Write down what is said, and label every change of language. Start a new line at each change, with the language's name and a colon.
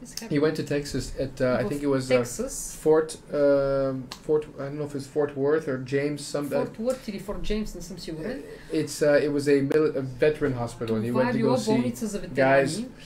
English: He went to Texas at I think it was Fort I don't know if it's Fort Worth or James
Bulgarian: Fort Worth или Fort James, не съм сигурен.
English: It was a veteran hospital and he went to go see guys.